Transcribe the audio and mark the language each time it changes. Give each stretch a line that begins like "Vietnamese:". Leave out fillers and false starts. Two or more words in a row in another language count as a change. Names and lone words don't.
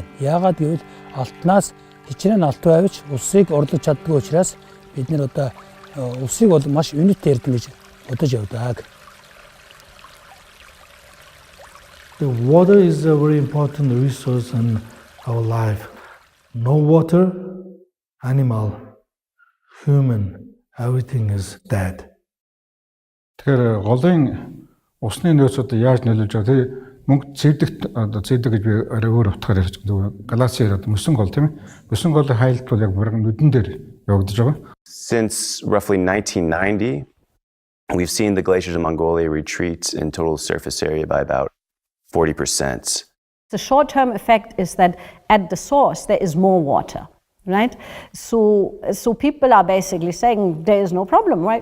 Mongolian: Яагаад гэвэл алтнаас хичнээн алт байвч усыг орлож чаддгүй учраас бид нэр одоо усыг бол маш үнэтэй эрдэнэ гэж бодож явдаг.
English: The water is a very important resource in our life. No water, animal, human, everything is dead.
Mongolian: Тэгэхээр голын усны нөөц одоо яаж нөлөөлж байгаа тэр мөнгө цэвдэгт одоо цэвдэг гэж би өөр утгаар ярьж байгаа. Галаксиэр одоо мөсөн гол тийм ээ. Мөсөн голын хайлт бол яг бүрэн нүдэн дээр явагдаж байгаа.
English: Since roughly 1990, we've seen the glaciers in Mongolia retreat in total surface area by about 40%. The short-term effect is that at the source there is more water. Right? So people are basically saying there is no problem, right?